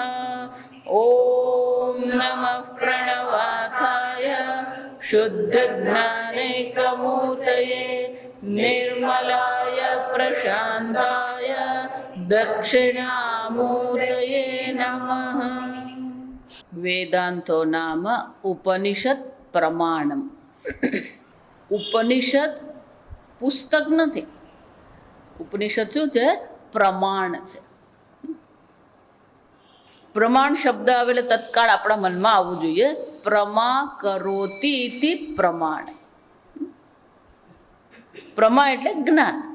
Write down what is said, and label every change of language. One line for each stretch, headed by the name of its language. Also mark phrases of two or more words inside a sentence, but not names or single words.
Sanskrit: ॐ नमः प्रणवार्थाय शुद्धज्ञानैकमूर्तये निर्मलाय प्रशान्ताय दक्षिणामूर्तये नमः। वेदांतो नाम उपनिषद प्रमाणम।
Gujarati: उपनिषद પુસ્તક નથી, ઉપનિષદ શું છે? પ્રમાણ છે. પ્રમાણ શબ્દ આવે એટલે તત્કાળ આપણા મનમાં આવવું જોઈએ.
Sanskrit: પ્રમા કરોતિ ઇતિ પ્રમાણ.
Gujarati: પ્રમા એટલે જ્ઞાન.